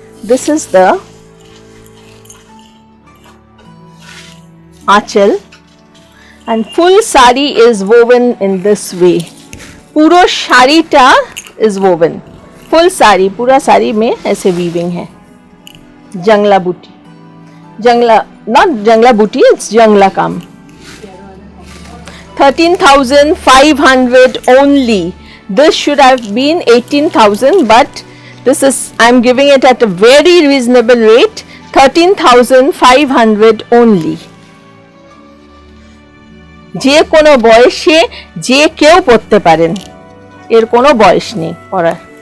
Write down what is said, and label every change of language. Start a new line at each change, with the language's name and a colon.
English: This is the aanchal and full sari is woven in this way.
Hindi: पूरा शाड़ीटा
English: is woven.
Hindi: Full sari, पूरा साड़ी में ऐसे weaving है। जंगला बूटी,
English: not jangla buti, it's jangla kaam. 13,500 only. This should have been 18,000, but this is, I'm giving it at a very reasonable rate, 13,500 only.
Bangla: যে কোনো বয়সে যে কেউ পড়তে পারেন, এর কোনো বয়স নেই পরার।